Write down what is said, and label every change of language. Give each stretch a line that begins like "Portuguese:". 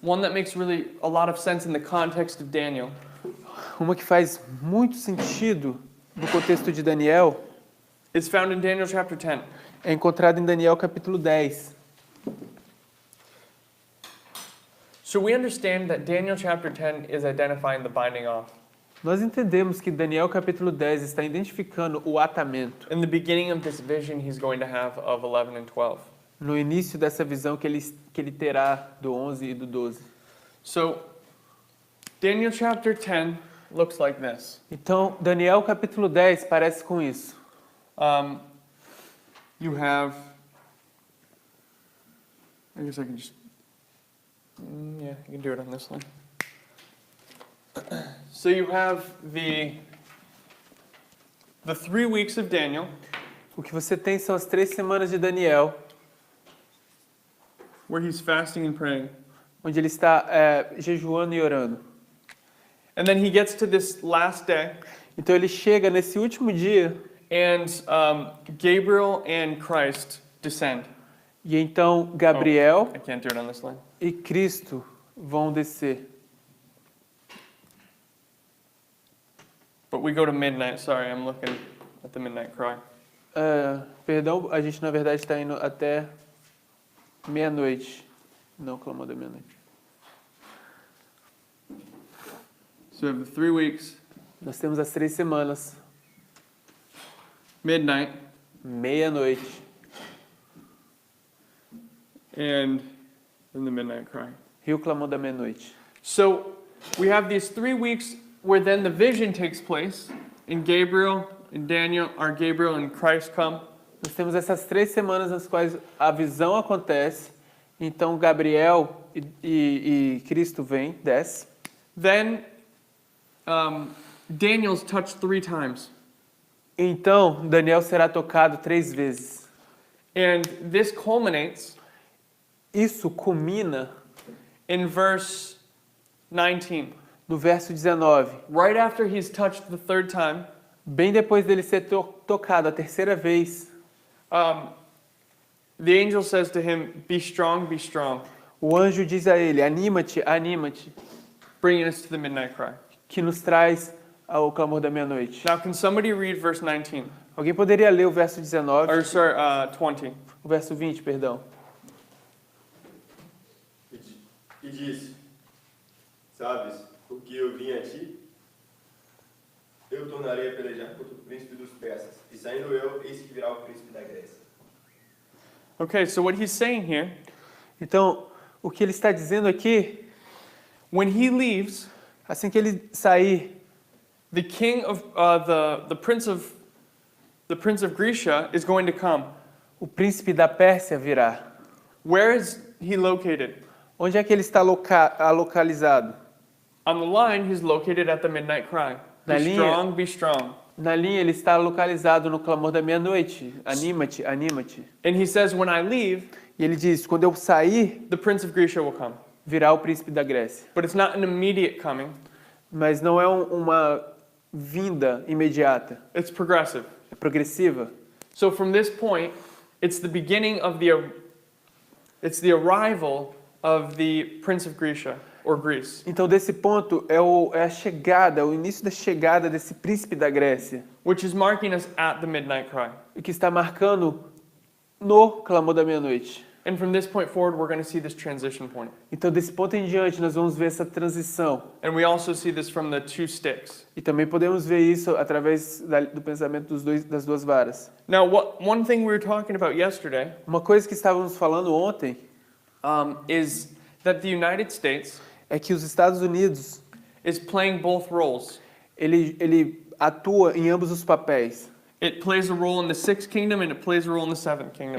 English: one that makes really a lot of sense in the context of Daniel,
Portuguese: uma que faz muito sentido no contexto de Daniel,
English: is found in Daniel chapter 10.
Portuguese: é encontrada em Daniel capítulo 10.
English: So we understand that Daniel chapter 10 is identifying the binding off.
Portuguese: Nós entendemos que Daniel capítulo 10 está identificando o atamento.
English: In the beginning of this vision he's going to have of 11 and 12.
Portuguese: No início dessa visão que ele terá do 11 e do 12.
English: So Daniel chapter 10 looks like this.
Portuguese: Então, Daniel capítulo 10 parece com isso.
English: You have, I guess I can just, yeah, you can do it on this one. So you have the 3 weeks of Daniel,
Portuguese: O que você tem são as 3 semanas de Daniel,
English: where he's fasting and praying.
Portuguese: onde ele está jejuando e orando.
English: And then he gets to this last day,
Portuguese: Então ele chega nesse último dia
English: and Gabriel and Christ descend.
Portuguese: e então Gabriel
English: I can't do it on this line.
Portuguese: e Cristo vão descer.
English: But we go to midnight. Sorry, I'm looking at the midnight cry.
Portuguese: Perdão, a gente na verdade está indo até meia-noite. Não clamou da meia-noite.
English: So we have the 3 weeks,
Portuguese: Nós temos as 3 semanas,
English: midnight,
Portuguese: meia-noite
English: and then the midnight cry.
Portuguese: e o clamor da meia-noite.
English: So we have these 3 weeks where then the vision takes place, and Gabriel and Daniel, or Gabriel and Christ come.
Portuguese: Nós temos essas 3 semanas nas quais a visão acontece. Então Gabriel e Cristo vem, desce.
English: Then Daniel's touched 3 times.
Portuguese: Então Daniel será tocado 3 vezes.
English: And this culminates
Portuguese: Isso culmina
English: in verse 19.
Portuguese: no verso 19.
English: Right after he's touched the 3rd time,
Portuguese: Bem depois dele ser tocado a 3ª vez,
English: the angel says to him, be strong,
Portuguese: o anjo diz a ele, anima-te, anima-te,
English: bringing us to the midnight cry.
Portuguese: que nos traz ao clamor da meia-noite.
English: Now, can somebody read verse 19?
Portuguese: Alguém poderia ler o verso 19?
English: Or, sorry, 20.
Portuguese: O verso 20, perdão. E disse, sabes, porque eu vim a ti, eu tornarei a pelejar contra o príncipe dos persas, e saindo eu, eis que virá o príncipe da Grécia.
English: Okay, so what he's saying here,
Portuguese: Então, o que ele está dizendo aqui,
English: when he leaves,
Portuguese: assim que ele sair,
English: the king of the prince of Grecia is going to come.
Portuguese: O príncipe da Pérsia virá.
English: Where is he located?
Portuguese: Onde é que ele está localizado?
English: On the line, he's located at the midnight cry.
Portuguese: Na
English: Be
Portuguese: linha-
English: strong, be strong.
Portuguese: Na linha ele está localizado no clamor da meia-noite. Anima-te, anima-te.
English: And he says, when I leave,
Portuguese: E ele diz, quando eu sair,
English: the prince of Grecia will come.
Portuguese: virá o príncipe da Grécia.
English: But it's not an immediate coming.
Portuguese: Mas não é uma vinda imediata.
English: It's progressive.
Portuguese: É progressiva.
English: So from this point, it's the beginning of it's the arrival of the prince of Grecia, or Greece.
Portuguese: Então, desse ponto, é a chegada, o início da chegada desse príncipe da Grécia,
English: Which is marking us at the midnight cry.
Portuguese: o que está marcando no clamor da meia-noite.
English: And from this point forward, we're going to see this transition point.
Portuguese: Então, desse ponto em diante, nós vamos ver essa transição.
English: And we also see this from the two sticks.
Portuguese: E também podemos ver isso através do pensamento das duas varas.
English: Now, one thing we were talking about yesterday
Portuguese: Uma coisa que estávamos falando ontem
English: is that the United States
Portuguese: é que os Estados Unidos,
English: is playing both roles.
Portuguese: ele atua em ambos os papéis.
English: It plays a role in the sixth kingdom and it plays a role in the seventh kingdom.